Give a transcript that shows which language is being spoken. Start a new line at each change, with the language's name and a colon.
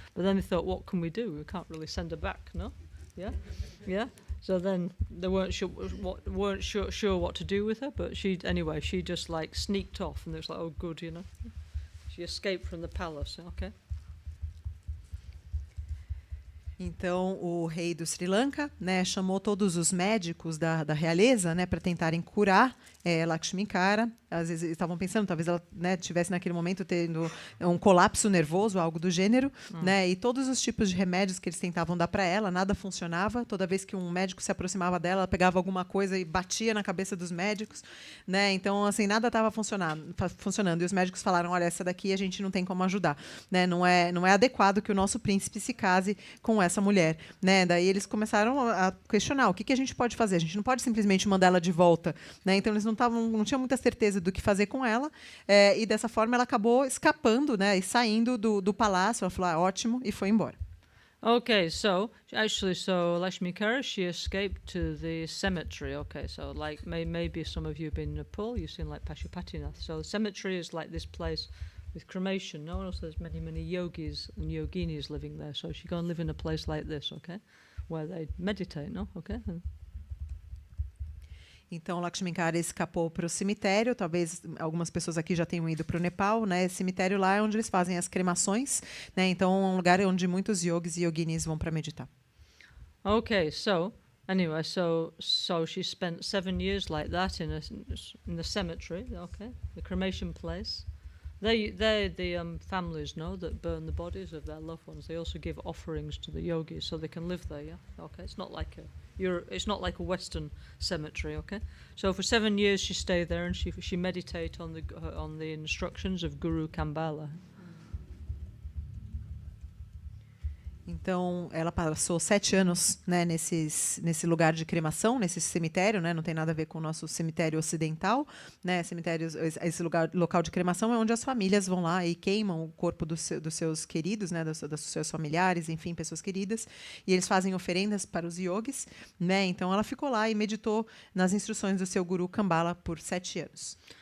English: But then they thought, "What can we do? We can't really send her back, no? Yeah, yeah." So then they weren't sure what to do with her. But she just sneaked off, and it was like, "Oh, good, She escaped from the palace, okay?
Portuguese: Então, o rei do Sri Lanka, né, chamou todos os médicos da realeza, né, para tentarem curar Lakshminkara. Às vezes estavam pensando, talvez ela, né, tivesse naquele momento tendo um colapso nervoso, algo do gênero, né, e todos os tipos de remédios que eles tentavam dar para ela, nada funcionava. Toda vez que um médico se aproximava dela, ela pegava alguma coisa e batia na cabeça dos médicos, né? Então, assim, nada estava funcionando. E os médicos falaram, olha, essa daqui a gente não tem como ajudar, né? Não é adequado que o nosso príncipe se case com essa mulher, né? Daí eles começaram a questionar o que a gente pode fazer. A gente não pode simplesmente mandar ela de volta, né? Então eles não tinham muita certeza do que fazer com ela, e dessa forma ela acabou escapando, né? E saindo do palácio. Ela falou, ótimo, e foi embora.
English: Okay, so Lakshminkara, she escaped to the cemetery. Okay, so maybe some of you have been in Nepal, you've seen Pashupatinath. So the cemetery is like this place with cremation. No, also there's many yogis and yoginis living there. So she go and live in a place like this, okay, where they meditate. No, okay.
Portuguese: Então, Lakshminkara escapou para o cemitério. Talvez algumas pessoas aqui já tenham ido para o Nepal, né? Esse cemitério lá é onde eles fazem as cremações, né? Então, é um lugar onde muitos yogis e yoginis vão para meditar.
English: Okay, so anyway, so she spent 7 years like that in the cemetery. Okay, the cremation place. They're the families, that burn the bodies of their loved ones. They also give offerings to the yogis so they can live there. Yeah, okay. It's not like a Western cemetery. Okay. So for 7 years she stayed there and she meditated on the instructions of Guru Kambala.
Portuguese: Então, ela passou 7 anos, né, nesse lugar de cremação, nesse cemitério, né, não tem nada a ver com o nosso cemitério ocidental, né, esse local de cremação é onde as famílias vão lá e queimam o corpo dos seus queridos, né, dos seus familiares, enfim, pessoas queridas, e eles fazem oferendas para os yogis, né, então ela ficou lá e meditou nas instruções do seu guru Kambala por 7 anos.